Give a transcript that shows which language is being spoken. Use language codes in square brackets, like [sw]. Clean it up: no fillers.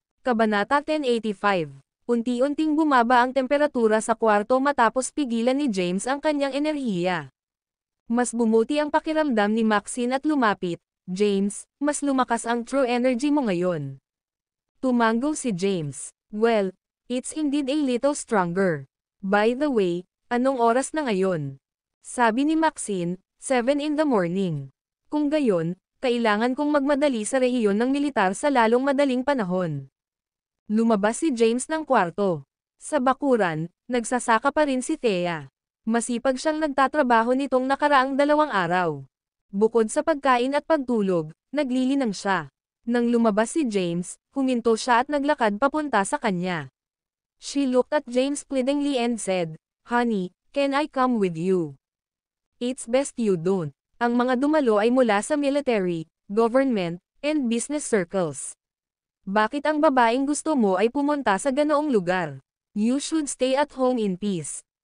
[tl] Kabanata 1085. Unti-unting bumaba ang temperatura sa kwarto matapos pigilan ni James ang kanyang enerhiya. Mas bumuti ang pakiramdam ni Maxine at lumapit, James, mas lumakas ang true energy mo ngayon. Tumango si James. [en] Well, it's indeed a little stronger. By the way, [tl] anong oras na ngayon? Sabi ni Maxine, [en] 7 in the morning. [tl] Kung gayon, kailangan kong magmadali sa rehiyon ng militar sa lalong madaling panahon. Lumabas si James ng kwarto. Sa bakuran, nagsasaka pa rin si Thea. Masipag siyang nagtatrabaho nitong nakaraang 2 araw. Bukod sa pagkain at pagtulog, naglilinang siya. Nang lumabas si James, huminto siya at naglakad papunta sa kanya. [en] She looked at James pleadingly and said, "Honey, can I come with you?" "It's best you don't." [tl] Ang mga dumalo ay mula sa [en] military, government, and business circles. [tl] Bakit ang babaeng gusto mo ay pumunta sa ganoong lugar? [en] You should stay at home in peace.